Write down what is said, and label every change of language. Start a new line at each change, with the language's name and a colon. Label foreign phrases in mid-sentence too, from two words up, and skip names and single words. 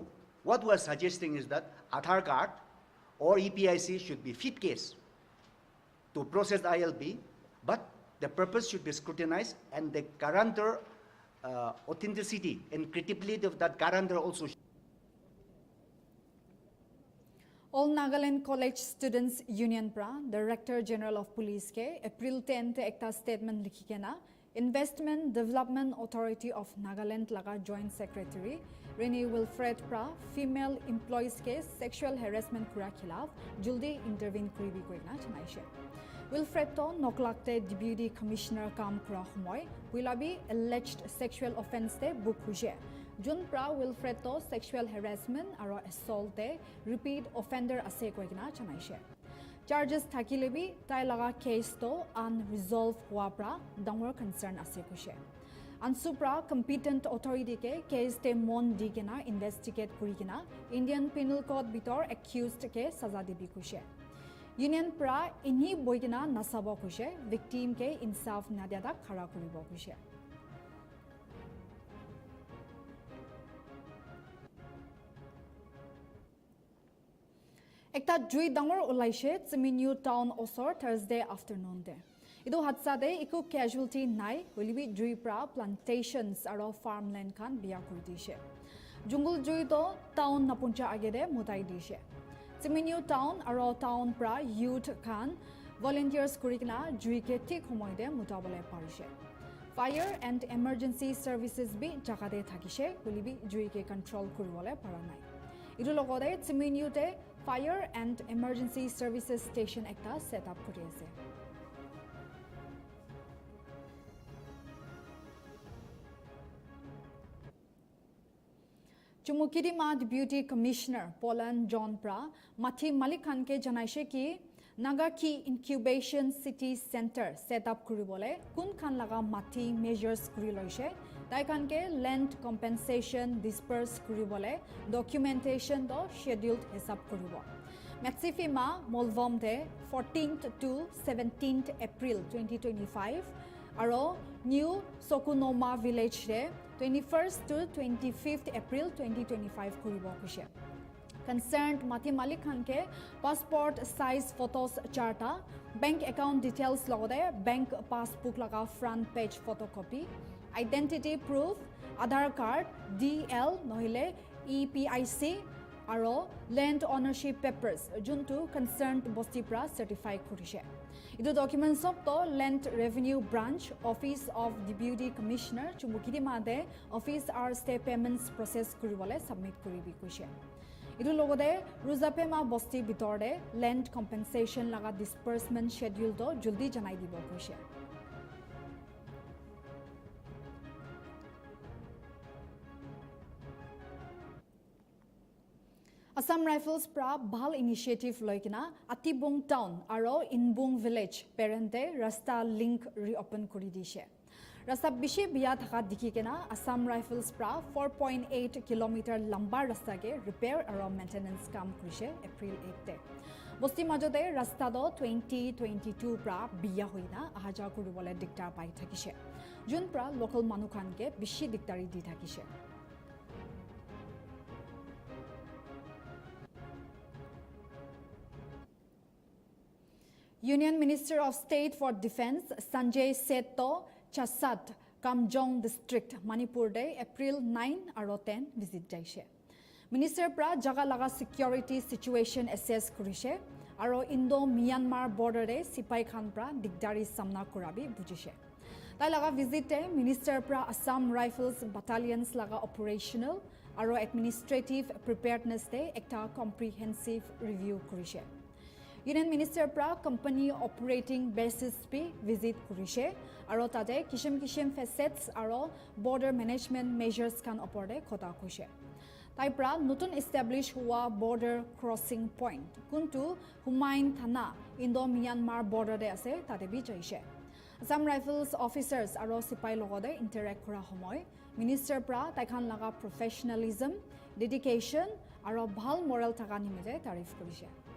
English: What we're suggesting is that Aadhaar card or EPIC should be fit case to process ILB, but the purpose should be scrutinized and the guarantor authenticity and credibility of that guarantor also.
Naga Pidgin: All Nagaland College Students Union pra Director General of Police ke April 10 te ekta statement likhi kena Investment Development Authority of Nagaland laga
English: Joint Secretary
Naga Pidgin: Rene Wilfred pra
English: female employees
Naga Pidgin: ke
English: sexual harassment
Naga Pidgin: kura khilaf juldi intervene kuribi koina janaise. Wilfred to noklakte
English: Deputy Commissioner
Naga Pidgin: kam kura homoy wilabi
English: alleged sexual offense
Naga Pidgin: te book huje. Jun pra Wilfred to
English: sexual harassment
Naga Pidgin: aro assault te
English: repeat offender
Naga Pidgin: ase koina janaise. Charges thakilebi tai laga case to unresolved hua pra dangor concern ase kushe. Ansupra
English: competent authority
Naga Pidgin: ke case te mon digena investigate kurigena Indian Penal Code bitor accused ke saza dibi kushe. Union pra inhi boigena nasabo kushe victim ke insaf nadia khara kuribo kushe. Ekta jui dangor ulaishe Tsiminyu town osor Thursday afternoon de. Ido hatsa de iku casualty nai wilibi jui pra plantations aro farmland khan biya kuri dishe. Jungle jui to town napuncha agede mutai dishe. Tsiminyu town aro town pra youth khan volunteers kurikna jui ke tik homoy de mutabole parishe.
English: Fire and emergency services
Naga Pidgin: bi jagade thakishe wilibi jui ke control kuribole paranai. Ido logode Tsiminyu te Fire and Emergency Services Station ekta
English: set up
Naga Pidgin: kuri ase. Chumukirima
English: Deputy Commissioner
Naga Pidgin: Polan John Pra Mathi Malik Khan ke janaishe ki Naga ki Incubation City Center
English: set up
Naga Pidgin: kuribole kun khan laga Mathi measures kuri loise tai khan ke
English: land compensation disperse
Naga Pidgin: kuribole documentation do scheduled hesab kuribo. Metsifi ma Molvom de 14th to 17th April 2025 aro New Sokunoma village de 21st to 25th April 2025 kuribo kushe. Concerned Mathi Malik Khan ke
English: passport size photos
Naga Pidgin: charta,
English: bank account details
Naga Pidgin: logode bank passbook laga
English: front page photocopy, identity proof,
Naga Pidgin: Aadhaar card, DL nohile EPIC aro
English: land ownership papers
Naga Pidgin: juntu concerned bosti pra certify kurishe. Idu documents of to Land Revenue Branch Office of Deputy Commissioner Chumukirima de
English: Office R Stay Payments Process
Naga Pidgin: kuribole submit kuribi kushe. Idu logode Ruzapema Bosti bitorde
English: land compensation
Naga Pidgin: laga
English: disbursement schedule
Naga Pidgin: to juldi janai dibo kushe. Assam Rifles pra bhal initiative loikina Atibung town aro Inbung village parente rasta link reopen kuri dishe. Rasta bishi biya thaka dikhi kena Assam Rifles pra 4.8 km lamba rasta ke repair aro maintenance kam kurishe April 8 te. Bosti majode rasta do 2022 pra biya hoina ahaja kuribole diktar pai thakishe. Jun pra local manukhan ke bishi diktari di thakishe.
English: Union Minister of State for Defence
Naga Pidgin: Sanjay Seto Chasat Kamjong District Manipur Day April 9 aro 10 visit jaishe. Minister pra jaga laga
English: security situation assess
Naga Pidgin: kurishe aro
English: Indo-Myanmar border
Naga Pidgin: de Sipai Khan pra digdari samna kurabi bujishe. Tai laga visit te Minister pra
English: Assam Rifles battalions
Naga Pidgin: laga operational aro
English: administrative preparedness
Naga Pidgin: de ekta
English: comprehensive review
Naga Pidgin: kurishe.
English: Union Minister
Naga Pidgin: পৰা
English: company operating bases
Naga Pidgin: পি ভিজিট কৰিছে আৰু তাতে কিছিম ফেচেটছ আৰু
English: border management measures
Naga Pidgin: খান ওপৰতে কথা কৈছে তাই পৰা নতুন এষ্টাব্লিছ হোৱা
English: border crossing point
Naga Pidgin: কোনটো হুমায়ুন থানা ইণ্ডো ম্যানমাৰ বৰ্ডাৰতে আছে তাতে বিচাৰিছে
English: Assam Rifles officers
Naga Pidgin: আৰু চিপাহীৰ লগতে ইণ্টাৰেক্ট কৰা সময় মিনিষ্টাৰ পৰা তাইখান লগা
English: professionalism dedication
Naga Pidgin: আৰু ভাল মৰেল থকা নিমিত্তে তাৰিফ কৰিছে